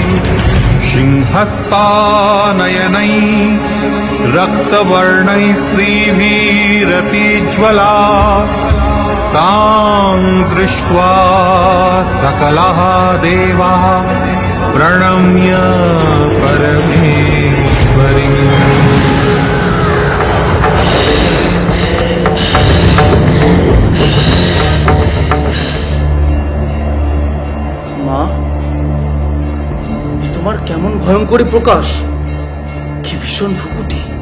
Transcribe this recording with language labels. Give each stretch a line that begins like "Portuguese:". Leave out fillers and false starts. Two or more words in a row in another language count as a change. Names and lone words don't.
Sanskrit: सिंहस्तानयनै रक्तवर्णैः स्त्रीभिरतिज्वला तां दृष्ट्वा सकलाः देवाः प्रणम्य परमेश्वरीम्।
Bangla: মা, তোমার কেমন ভয়ঙ্করী প্রকাশ, কি ভীষণ ভ্রুকুটি।